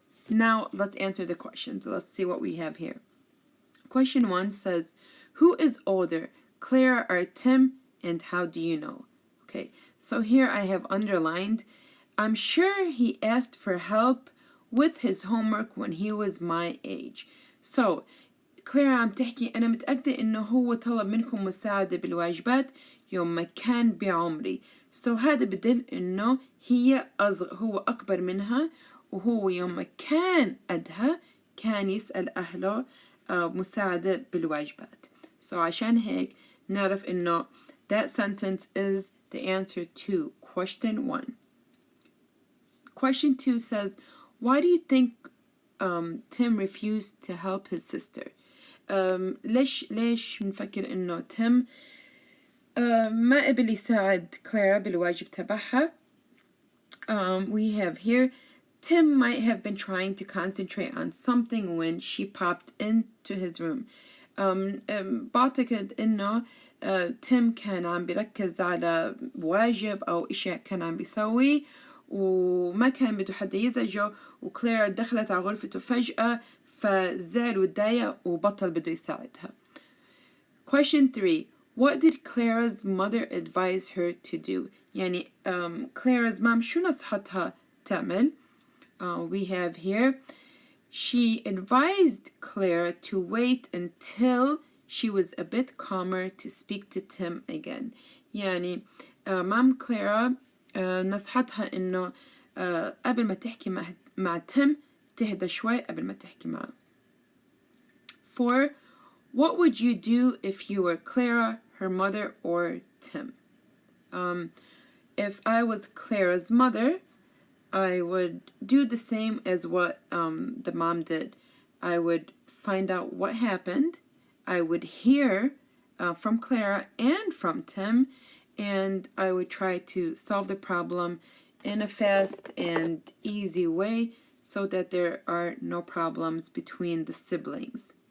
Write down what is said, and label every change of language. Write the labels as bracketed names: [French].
[English] Now let's answer the questions. Let's see what we have here. Question 1 says, who is older, Clara or Tim, and how do you know? Okay, so here I have underlined, I'm sure he asked for help with his homework when he was my age. So [Arabic] Clara عم تحكي أنا متأكدة إنه هو طلب منكم مساعدة بالواجبات يوم ما كان بعمري. [English] So [Arabic] هذا بدل إنه هو أكبر منها وهو يوم ما كان قدها كان يسأل أهله مساعدة بالواجبات. [English] So [Arabic] عشان هيك نعرف إنه [English] that sentence is the answer to question 1. Question 2 says, why do you think Tim refused to help his sister? [Arabic] ليش نفكر إنه تيم ما قبل يساعد كلارا بالواجب تبعها؟ [English] We have here, Tim might have been trying to concentrate on something when she popped into his room. [Arabic] بعتقد إنه تيم كان عم بيركز على واجب أو إشي كان عم بيسوي وما كان بده حدا يزعجه وكلارا دخلت على غرفته فجأة فزعل وتضايق وبطل بده يساعدها. [English] Question 3. What did Clara's mother advise her to do? [Arabic] يعني [English] Clara's mom [Arabic] شو نصحتها تعمل? [English] We have here, she advised Clara to wait until she was a bit calmer to speak to Tim again. [Arabic] يعني مام كلارا نصحتها إنه قبل ما تحكي مع تيم تهدى شوي قبل ما تحكي معه. [English] 4. What would you do if you were Clara, her mother, or Tim? If I was Clara's mother, I would do the same as what the mom did. I would find out what happened. I would hear from Clara and from Tim, and I would try to solve the problem in a fast and easy way so that there are no problems between the siblings.